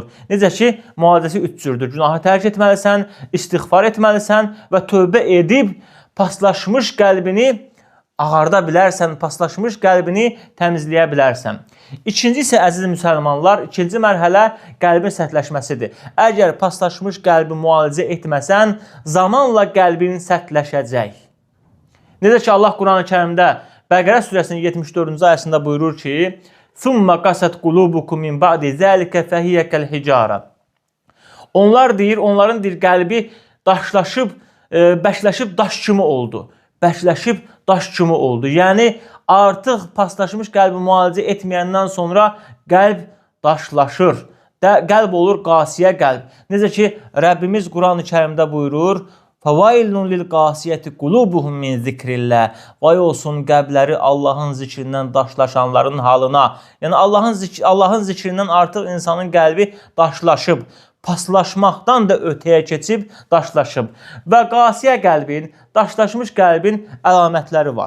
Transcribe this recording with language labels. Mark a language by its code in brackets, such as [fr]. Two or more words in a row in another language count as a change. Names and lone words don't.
[az] Necə ki, müalicəsi 3 cürdür. Günahı tərk etməlisən, istiğfar etməlisən və tövbə edib paslaşmış qəlbini ağarda bilərsən, paslaşmış qəlbini təmizləyə bilərsən. İkinci isə əziz müsəlmanlar, ikinci mərhələ qəlbin sərtləşməsidir. Əgər paslaşmış qəlbi müalicə etməsən, zamanla qəlbin sərtləşəcək. Necə ki, Allah Qurani-Kərimdə Bəqərə surəsinin 74-cü ayəsində buyurur ki, [ar] ثُمَّ قَسَتْ قُلُوبُكُمْ مِنْ بَعْدِ ذَلِكَ فَهِيَ كَالْحِجَارَةِ. [az] Onlar deyir, onların qəlbi daşlaşıb, bəkləşib daş kimi oldu. Bəkləşib daş kimi oldu. Yəni, artıq paslaşmış qəlbi müalicə etməyəndən sonra qəlb daşlaşır. Qəlb olur qasiyə qəlb. Necə ki, Rəbbimiz Qurani-Kərimdə buyurur, [ar] فَوَيْلٌ لِلْقَاسِيَةِ قُلُوبُهُمْ مِنْ ذِكْرِ اللّٰهِ. [az] Vay olsun qəbləri Allahın zikrindən daşlaşanların halına. Yəni, Allahın zikrindən artıq insanın qəlbi daşlaşıb. Paslaşmaqdan da ötəyə keçib daşlaşıb. Və qasiyə qəlbin, daşlaşmış qəlbin əlamətləri var.